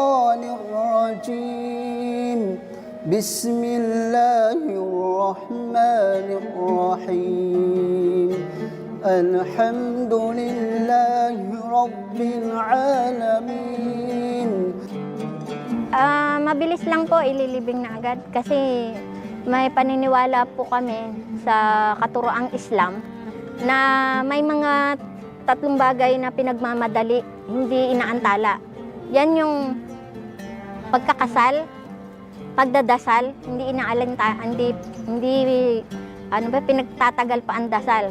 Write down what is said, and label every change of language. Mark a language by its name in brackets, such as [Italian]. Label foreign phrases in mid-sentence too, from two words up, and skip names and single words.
[Arabic] الشيطان الرجيم بسم الله الرحمن الرحيم الحمد لله رب العالمين. [Filipino] Mabilis lang po, ililibing na agad kasi may paniniwala po kami sa katuroang Islam na may mga 3 bagay na pinagmamadali, hindi inaantala. Yan yung pagkakasal, pagdadasal, hindi pinagtatagal pa ang dasal.